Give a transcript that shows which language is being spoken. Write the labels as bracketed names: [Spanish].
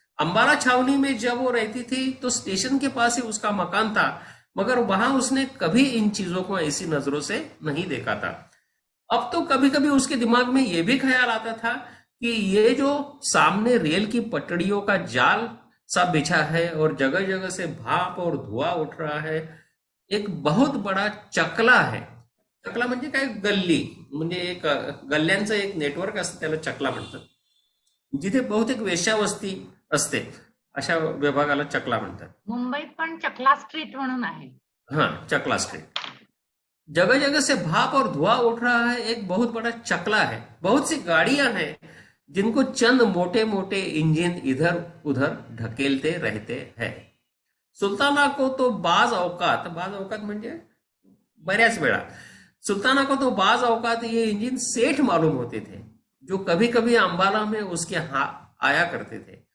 [Hindi] अंबाला छावनी में जब वो रहती थी तो स्टेशन के पास ही उसका मकान था, मगर वहां उसने कभी इन चीजों को ऐसी नजरों से नहीं देखा था. अब तो कभी कभी उसके दिमाग में यह भी ख्याल आता था कि ये जो सामने रेल की पटड़ियों का जाल सा बिछा है और जगह जगह से भाप और धुआं उठ रहा है, एक बहुत बड़ा चकला है. [Marathi] चकला म्हणजे काय, गल्ली म्हणजे एक गल्ल्यांचं एक नेटवर्क असतं त्याला चकला म्हणतात. जिथे बहुतेक वेश्यावस्ती असते अशा विभागाला चकला म्हणतात. मुंबईत पण चकला स्ट्रीट म्हणून आहे. [Hindi] हाँ, चकला स्ट्रीट. जगह जगह से भाप और धुआं उठ रहा है, एक बहुत बड़ा चकला है. बहुत सी गाड़ियां हैं जिनको चंद मोटे मोटे इंजन इधर उधर ढकेलते रहते हैं. सुल्ताना को तो बाज औकात [Marathi] म्हणजे बऱ्याच वेळा, [Hindi] सुल्ताना को तो बाज औकात ये इंजन सेठ मालूम होते थे जो कभी कभी अंबाला में उसके आया करते थे.